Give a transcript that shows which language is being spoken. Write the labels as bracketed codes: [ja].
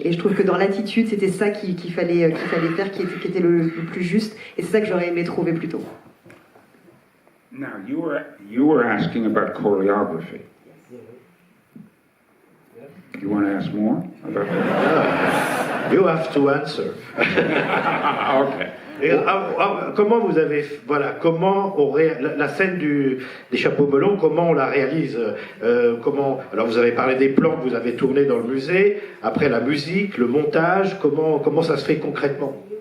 [fr] Et je trouve que dans l'attitude, c'était ça qu'il fallait faire, qui était le plus juste, et c'est ça que j'aurais aimé trouver plus tôt. [en] Now, you were asking about choreography. You want to ask more about that? You have to answer. Okay. [fr] Et, comment vous avez, comment la scène des chapeaux melons, comment on la réalise, alors vous avez parlé des plans que vous avez tournés dans le musée, après la musique, le montage, comment ça se fait concrètement?